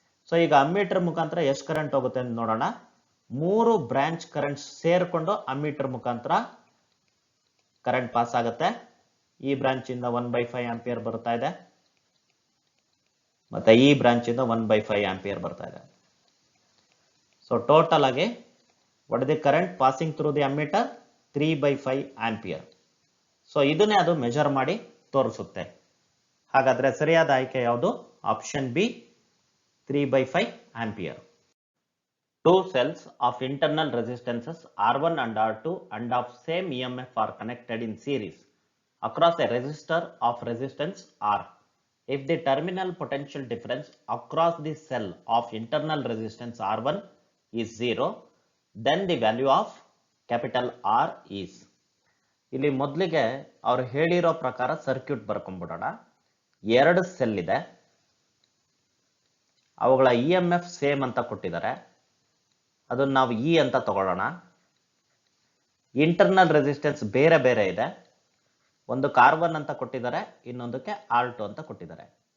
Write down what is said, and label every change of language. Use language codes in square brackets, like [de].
[kn] So ಈಗ ammeter ಮುಖಾಂತರ ಎಷ್ಟು ಕರೆಂಟ್ ಹೋಗುತ್ತೆ ಅಂತ ನೋಡೋಣ. 3 ಬ್ರಾಂಚ್ ಕರೆಂಟ್ ಸೇರ್ಕೊಂಡು ಅಮ್ಮೀಟರ್ ಮುಖಾಂತರ ಕರೆಂಟ್ ಪಾಸ್ ಆಗುತ್ತೆ. ಈ ಬ್ರಾಂಚ್ ಇಂದ 1/5 ಆಂಪಿಯರ್ ಬರ್ತಾ ಇದೆ, ಮತ್ತೆ ಈ ಬ್ರಾಂಚ್ ಇಂದ 1/5 ಆಂಪಿಯರ್ ಬರ್ತಾ ಇದೆ. ಸೊ ಟೋಟಲ್ ಆಗಿ [en] what is the current passing through the ammeter? [kn] 3/5 ampere. So ಇದನ್ನೇ ಅದು ಮೆಜರ್ ಮಾಡಿ ತೋರಿಸುತ್ತೆ. ಹಾಗಾದ್ರೆ ಸರಿಯಾದ ಆಯ್ಕೆ ಯಾವುದು? Option B, 3/5 ampere. [en] Two cells of internal resistances R1 and R2 and of same EMF are connected in series across a resistor of resistance R. If the terminal potential difference across the cell of internal resistance R1 is 0, then the value of capital R is. [kn] ಇಲ್ಲಿ ಮೊದಲಿಗೆ ಅವರು ಹೇಳಿರೋ ಪ್ರಕಾರ circuit ಬರ್ಕೊಂಡ್ಬಿಡೋಣ. 2 cell ಇದೆ, ಅವುಗಳ EMF same ಅಂತ ಕೊಟ್ಟಿದ್ದಾರೆ, ಅದನ್ನ ನಾವು ಇ ಅಂತ ತಗೊಳ್ಳೋಣ. ಇಂಟರ್ನಲ್ ರೆಸಿಸ್ಟೆನ್ಸ್ ಬೇರೆ ಬೇರೆ ಇದೆ, ಒಂದಕ್ಕೆ R1 ಅಂತ ಕೊಟ್ಟಿದ್ದಾರೆ, ಇನ್ನೊಂದಕ್ಕೆ R2 ಅಂತ ಕೊಟ್ಟಿದ್ದಾರೆ.